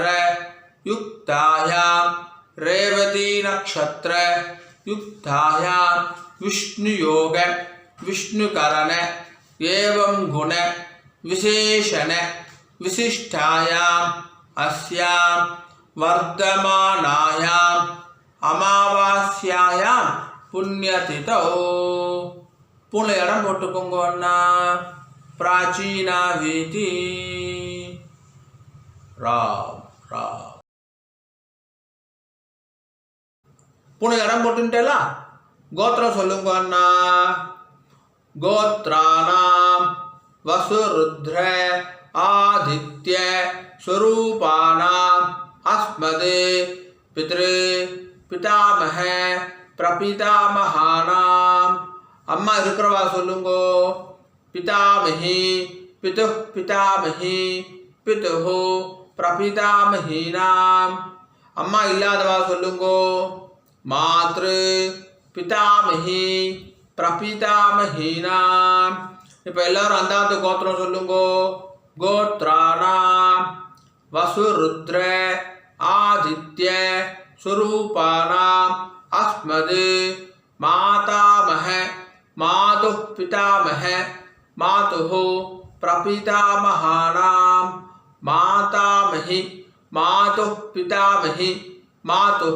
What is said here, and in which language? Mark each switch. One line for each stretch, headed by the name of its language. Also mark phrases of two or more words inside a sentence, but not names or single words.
Sanskrit: युक्तायां रेवती नक्षत्र युक्तायां विष्णुयोग विष्णुकरण एवं गुण विशेषण विशिष्टायाम् अस्यां वर्धमानायाम् अमावास्यायां पुण्यतिथौ पुण्य
Tamil: இடம் போட்டுக்கோங்க அண்ணா.
Sanskrit: प्राचीना वीति राम राम पुण्य
Tamil: इடம் போட்டுட்டேல கோத்திரம் சொல்லுங்க அண்ணா.
Sanskrit: गोत्राणां वसुरुद्र आदित्य स्वरूपाणां अस्मद् पितृ पितामह प्रपितामहानां
Tamil: அம்மா இருக்கிறவா சொல்லுங்கோ.
Sanskrit: पितामही पितुः पितामही पितुः प्रपितामहीनां
Tamil: அம்மா இல்லாதவா சொல்லுங்கோ.
Sanskrit: मातृ पितामही प्रपितामहीनां
Tamil: இப்போ எல்லாரும் அந்தாத்து கோத்திரம் சொல்லுங்கோ.
Sanskrit: गोत्राणाम् वसुरुद्र आदित्य स्वरूपाणाम् अस्मद् मातामह मातुः पितामह मातुः प्रपितामहानां मातामही मातुः पितामही मातुः